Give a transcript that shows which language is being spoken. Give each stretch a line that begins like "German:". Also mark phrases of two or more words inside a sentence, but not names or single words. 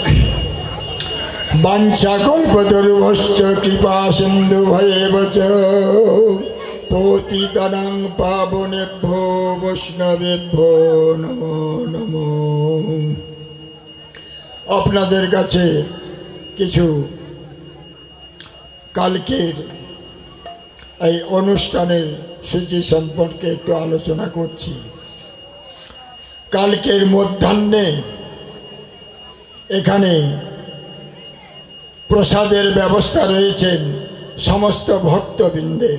Sanskrit: বাঞ্ছা কল্পতরুভশ্চ কৃপা সিন্ধু ভয়েবচ পতিতানাং পাবনেভ্যো বৈষ্ণবেভ্যো নমো নমো।
Bangla: আপনাদের কাছে কিছু কালকের এই অনুষ্ঠানের সূচি সম্পর্কে একটু আলোচনা করছি। কালকের মধ্যাহ্নে এখানে প্রসাদের ব্যবস্থা রয়েছেন সমস্ত ভক্তবৃন্দের।